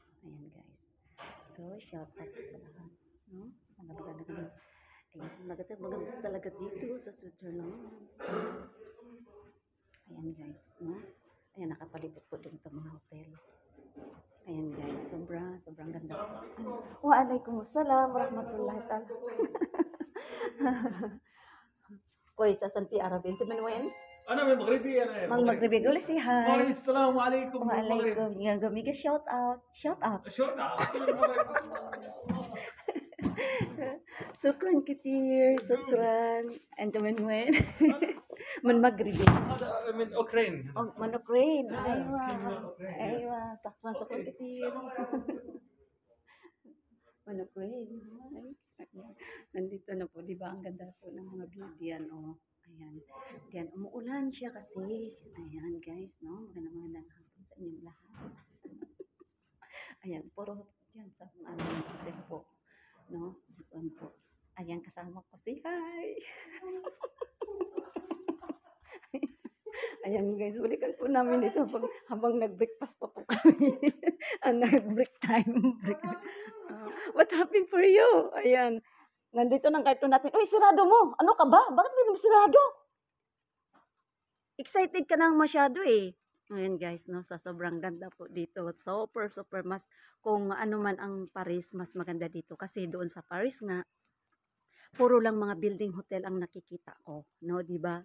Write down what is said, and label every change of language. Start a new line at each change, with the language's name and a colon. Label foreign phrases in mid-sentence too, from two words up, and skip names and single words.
Filipino: Ayan guys. So,
English: shout out
Filipino: po sa lahat. No? Maganda. Ayan. Maganda talaga dito sa Switzerland. Ayan guys. No? Ayan, nakapalipot po dun sa mga hotel. Ayan guys, sobrang ganda po.
Arabic: وعليكم السلام ورحمة الله تعالى. كويس أصلا في عربي أنت من وين؟ أنا من مغربي أنا من مغربي قولي
English: say hi.
Arabic: السلام عليكم من المغرب. وعليكم يا جميل
English: shout out
Arabic: شكرا كتير شكرا. أنت من وين؟ من مغربي. هذا من أوكرين. من أوكرين. أيوة شكرا كتير. من أوكرين.
Filipino: Nandito na po, di ba? Ang ganda po ng mga view diyan, oh. Ayan. Diyan, umuulan siya kasi. Ayan, guys, no? Magandang hapon sa inyong lahat. Ayan, puro diyan sa ano, hotel po. No? Doon po. Ayan, kasama ko si Hi. Ayan guys, balikan po namin dito habang nag-breakfast pa po kami.
English: Nag-break time. What happened for you?
Filipino: Ayan. Nandito ng karton natin. Uy, sirado mo. Ano ka ba? Bakit hindi mo sirado? Excited ka nang masyado eh. Ayan guys, no, sa sobrang ganda po dito. Super mas, kung ano man ang Paris, mas maganda dito. Kasi doon sa Paris nga, puro lang mga building hotel ang nakikita ko, no, 'di ba?